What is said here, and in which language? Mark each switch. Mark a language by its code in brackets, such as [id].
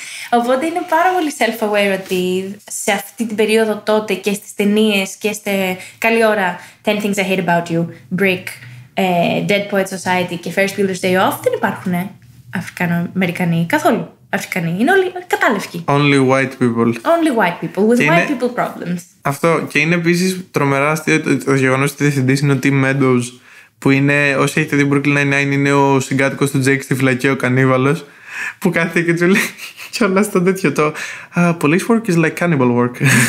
[el] Οπότε είναι πάρα πολύ self-aware ότι σε αυτή την περίοδο τότε και στις ταινίες και καλή ώρα 10 Things I Hate About You, Brick, Dead Poets Society και Ferris Bueller's Day Off δεν υπάρχουν Αφρικανοαμερικανοί καθόλου. Αφρικανοί. Είναι όλοι κατάλευκοι. [en] Only white people. Only white people with white people problems. [el] Αυτό. Και είναι επίσης τρομερά αστείο το γεγονός ότι ο διευθυντής είναι ο Tim Meadows, που είναι, όσοι έχετε δει Brooklyn Nine-Nine, είναι ο συγκάτοικος του Jake στη φυλακή, ο κανίβαλος, που κάθεται και του λέει κιόλα στο τέτοιο το [en] police work is like cannibal work.